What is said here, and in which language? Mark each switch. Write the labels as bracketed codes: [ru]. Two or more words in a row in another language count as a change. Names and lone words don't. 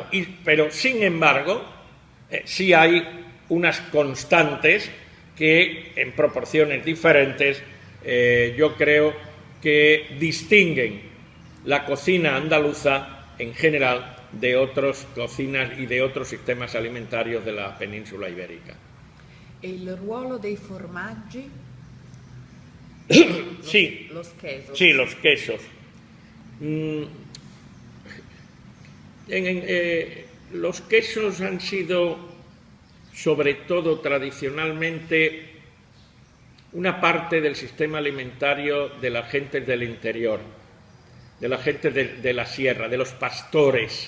[es] Pero, sin embargo, sí hay unas constantes que, en proporciones diferentes, yo creo que distinguen la cocina andaluza en general de otras cocinas y de otros sistemas alimentarios de la península ibérica. [it] ¿El ruolo dei formaggi? [es] Sí, los quesos. Sí, los quesos. Los quesos han sido, sobre todo tradicionalmente, una parte del sistema alimentario de las gentes del interior, de la gente de la sierra, de los pastores.